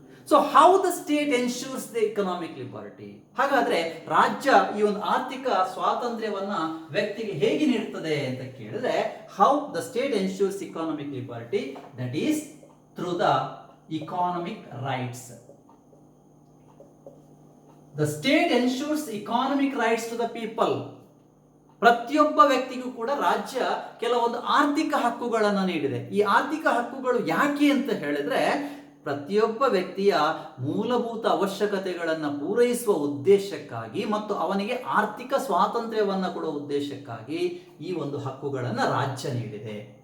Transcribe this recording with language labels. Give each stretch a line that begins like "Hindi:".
English: So how the state ensures the economic liberty?
Kannada: ಹಾಗಾದ್ರೆ ರಾಜ್ಯ ಈ ಒಂದು ಆರ್ಥಿಕ ಸ್ವಾತಂತ್ರ್ಯವನ್ನ ವ್ಯಕ್ತಿಗೆ ಹೇಗೆ ನೀಡುತ್ತದೆ ಅಂತ ಕೇಳಿದ್ರೆ,
English: How the state ensures economic liberty? That is through the economic rights. The state ensures economic rights to the people.
Kannada: ಪ್ರತಿಯೊಬ್ಬ ವ್ಯಕ್ತಿಗೂ ಕೂಡ ರಾಜ್ಯ ಕೆಲವೊಂದು ಆರ್ಥಿಕ ಹಕ್ಕುಗಳನ್ನು ನೀಡಿದೆ. ಈ ಆರ್ಥಿಕ ಹಕ್ಕುಗಳು ಯಾಕೆ ಅಂತ ಹೇಳಿದ್ರೆ, ಪ್ರತಿಯೊಬ್ಬ ವ್ಯಕ್ತಿಯ ಮೂಲಭೂತ ಅವಶ್ಯಕತೆಗಳನ್ನು ಪೂರೈಸುವ ಉದ್ದೇಶಕ್ಕಾಗಿ ಮತ್ತು ಅವನಿಗೆ ಆರ್ಥಿಕ ಸ್ವಾತಂತ್ರ್ಯವನ್ನು ಕೊಡುವ ಉದ್ದೇಶಕ್ಕಾಗಿ ಈ ಒಂದು ಹಕ್ಕುಗಳನ್ನು ರಾಜ್ಯ ನೀಡಿದೆ.